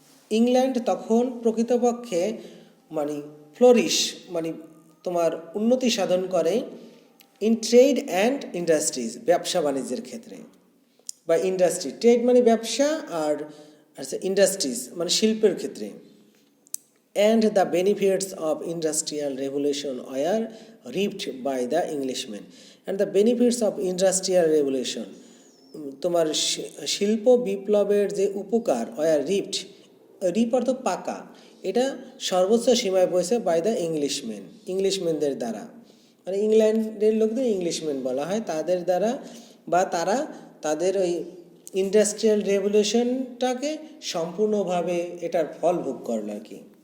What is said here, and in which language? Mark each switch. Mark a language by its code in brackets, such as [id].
[bn] England তখন প্রকৃতপক্ষে মানে ফ্লোরিশ মানে তোমার উন্নতি সাধন করে [en] in trade and industries, [bn] ব্যবসা বাণিজ্যের ক্ষেত্রে বা ইন্ডাস্ট্রি। ট্রেড মানে ব্যবসা আর ইন্ডাস্ট্রিজ মানে শিল্পের ক্ষেত্রে। [en] And the benefits of industrial revolution were reaped by the Englishmen. And the benefits of industrial revolution, [bn] তোমার শিল্প বিপ্লবের যে উপকার [en] were reaped, [bn] রিপ অর্থ পাকা, এটা সর্বোচ্চ সীমায় পৌঁছে [en] by the Englishman, [bn] ইংলিশম্যানদের দ্বারা, মানে ইংল্যান্ডের লোকদের ইংলিশম্যান বলা হয়, তাদের দ্বারা বা তারা তাদের ওই ইন্ডাস্ট্রিয়াল রেভলিউশনটাকে সম্পূর্ণভাবে এটার ফল ভোগ করলো আর কি।